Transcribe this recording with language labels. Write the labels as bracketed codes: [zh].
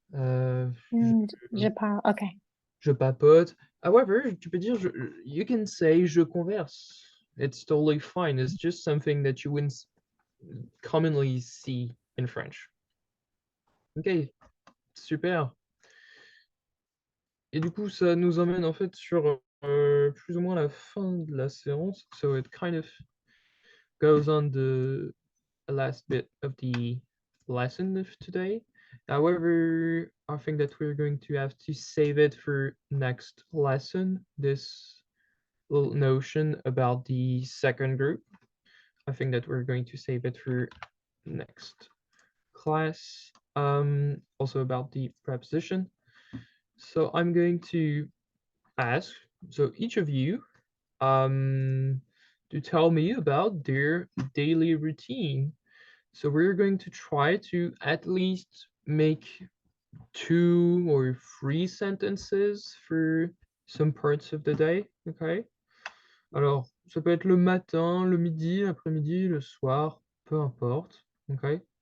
[fr] Je parle. Okay. je papote. However, tu peux dire [en] you can say [fr] je converse. [en] It's totally fine. It's just something that you wouldn't commonly see in French. [fr] Ok, super. Et du coup, ça nous emmène en fait sur plus ou moins la fin de la séance. [en] So it kind of goes on the last bit of the lesson of today. However, I think that we're going to have to save it for next lesson, this little notion about the second group. I think that we're going to save it for next class, also about the preposition. So I'm going to ask, so each of you, to tell me about their daily routine. So we're going to try to at least make 2 or 3 sentences for some parts of the day, okay? [fr] Alors, ça peut être le matin, le midi, l'après-midi, le soir, peu importe, okay?